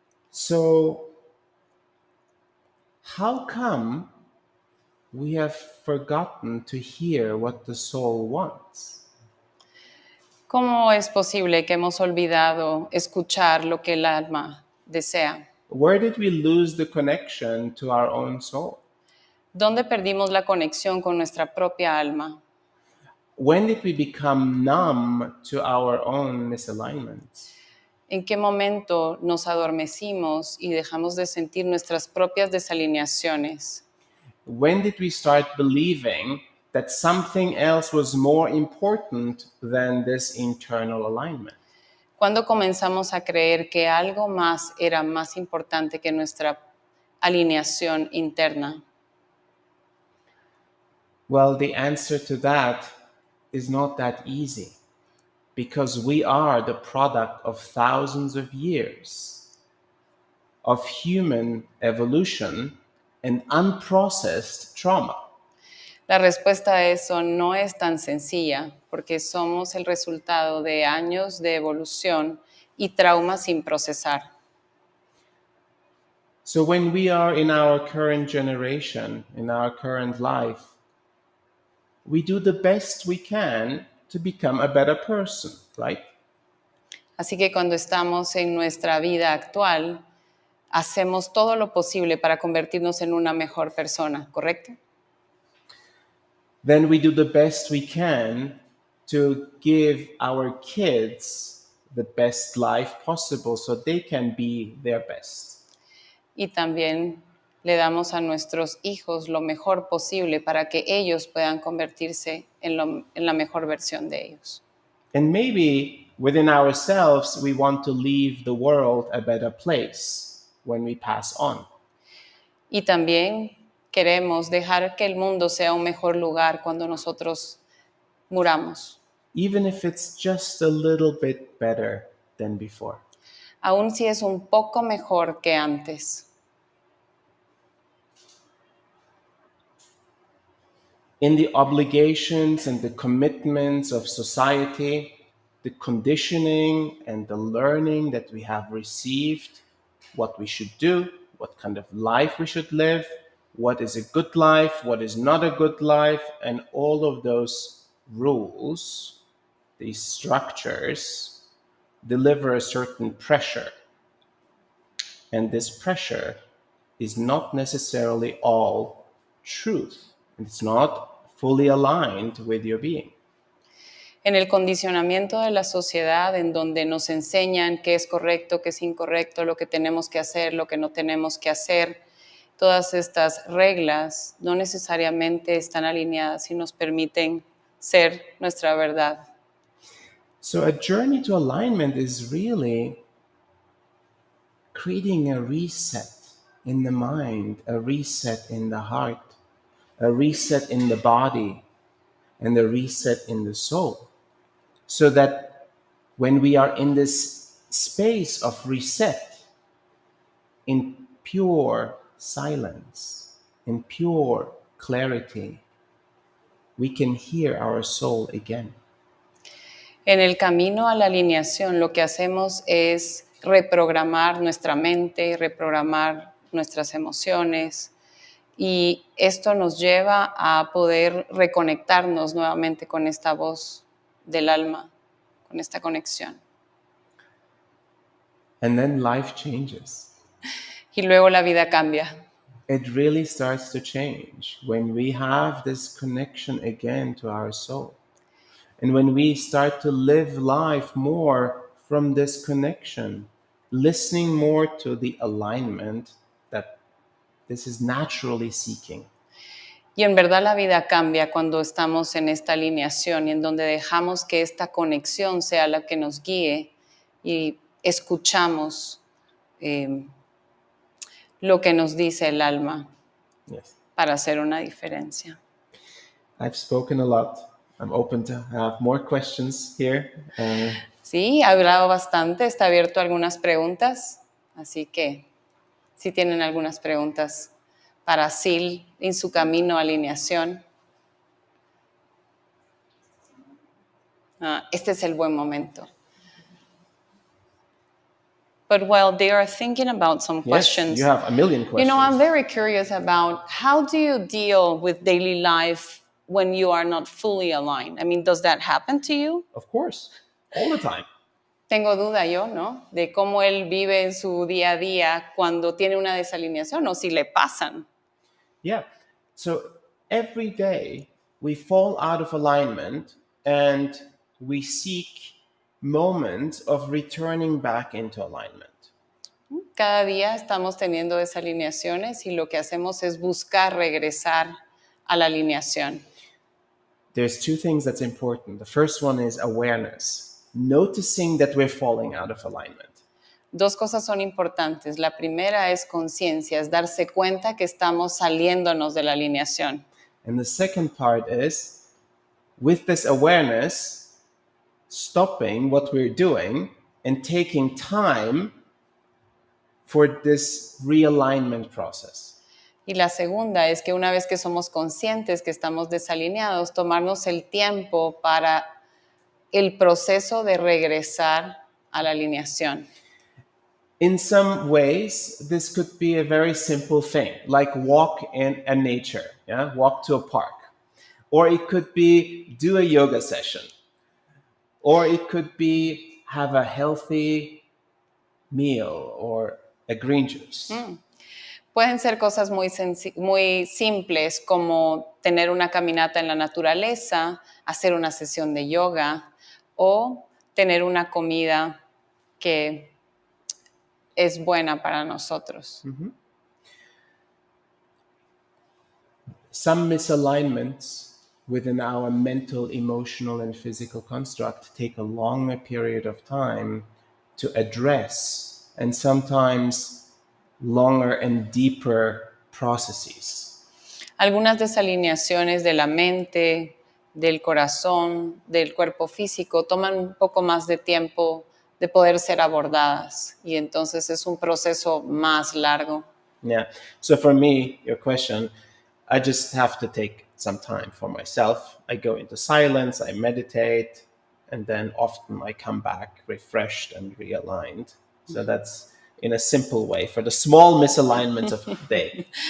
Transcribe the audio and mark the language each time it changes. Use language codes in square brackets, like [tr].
[en] So, how come we have forgotten to hear what the soul wants? [es] ¿Cómo es posible que hemos olvidado escuchar lo que el alma desea? [en] Where did we lose the connection to our own soul? [es] ¿Dónde perdimos la conexión con nuestra propia alma? [en] When did we become numb to our own misalignments? [es] ¿En qué momento nos adormecimos y dejamos de sentir nuestras propias desalineaciones? [en] When did we start believing that something else was more important than this internal alignment? [es] ¿Cuándo comenzamos a creer que algo más era más importante que nuestra alineación interna? [en] Well, the answer to that is not that easy, because we are the product of thousands of years of human evolution and unprocessed trauma. [es] La respuesta a eso no es tan sencilla, porque somos el resultado de años de evolución y traumas sin procesar. [en] So when we are in our current generation, in our current life, we do the best we can to become a better person, right? [es] Así que cuando estamos en nuestra vida actual, hacemos todo lo posible para convertirnos en una mejor persona, ¿correcto? [en] Then we do the best we can to give our kids the best life possible so they can be their best. [es] Y también le damos a nuestros hijos lo mejor posible para que ellos puedan convertirse en la mejor versión de ellos. [en] And maybe within ourselves, we want to leave the world a better place when we pass on. [es] Y también queremos dejar que el mundo sea un mejor lugar cuando nosotros muramos, [en] Even if it's just a little bit better than before. [es] aun si es un poco mejor que antes. [en] In the obligations and the commitments of society, the conditioning and the learning that we have received, what we should do, what kind of life we should live, what is a good life, what is not a good life, and all of those rules, these structures, deliver a certain pressure. And this pressure is not necessarily all truth. It's not fully aligned with your being. [es] En el condicionamiento de la sociedad, en donde nos enseñan qué es correcto, qué es incorrecto, lo que tenemos que hacer, lo que no tenemos que hacer, todas estas reglas no necesariamente están alineadas y nos permiten ser nuestra verdad. [en] So a journey to alignment is really creating a reset in the mind, a reset in the heart, a reset in the body, and a reset in the soul. So that when we are in this space of reset, in pure silence, in pure clarity, we can hear our soul again. [es] En el camino a la alineación, lo que hacemos es reprogramar nuestra mente, reprogramar nuestras emociones, y esto nos lleva a poder reconectarnos nuevamente con esta voz del alma, con esta conexión. [en] And then life changes. [es] Y luego la vida cambia. [en] It really starts to change when we have this connection again to our soul. And when we start to live life more from this connection, listening more to the alignment that this is naturally seeking. [es] Y en verdad la vida cambia cuando estamos en esta alineación y en donde dejamos que esta conexión sea la que nos guíe y escuchamos lo que nos dice el alma [en] Yes. [es] para hacer una diferencia. [en] I've spoken a lot. I'm open to have more questions here. [es] Sí, ha hablado bastante, está abierto a algunas preguntas, así que si tienen algunas preguntas para Asil en su camino a alineación. Este es el buen momento. [en] But while they are thinking about some questions, Yes, you have a million questions. you know, I'm very curious about how do you deal with daily life when you are not fully aligned? I mean, does that happen to you? Of course, all the time. [es] Tengo duda yo, ¿no? De cómo él vive en su día a día cuando tiene una desalineación o si le pasan. [en] Yeah. So every day we fall out of alignment and we seek moments of returning back into alignment. [es] Cada día estamos teniendo desalineaciones y lo que hacemos es buscar regresar a la alineación. [en] There's two things that's important. The first one is awareness, noticing that we're falling out of alignment. [es] Dos cosas son importantes. La primera es conciencia, es darse cuenta que estamos saliéndonos de la alineación. [en] And the second part is, with this awareness, stopping what we're doing and taking time for this realignment process. [es] Y la segunda es que una vez que somos conscientes que estamos desalineados, tomarnos el tiempo para el proceso de regresar a la alineación. [en] In some ways, this could be a very simple thing, like walk in a nature, yeah? Walk to a park. Or it could be do a yoga session. Or it could be have a healthy meal or a green juice. [es] Pueden ser cosas muy simples como tener una caminata en la naturaleza, hacer una sesión de yoga o tener una comida que es buena para nosotros. [en] Some misalignments within our mental, emotional, and physical construct take a longer period of time to address, and sometimes longer and deeper processes. [es] Algunas desalineaciones de la mente, del corazón, del cuerpo físico toman un poco más de tiempo de poder ser abordadas y entonces es un proceso más largo. [en] Yeah. So for me, your question, I just have to take some time for myself. I go into silence, I meditate, and then often I come back refreshed and realigned. So that's in a simple way for the small misalignments of the day.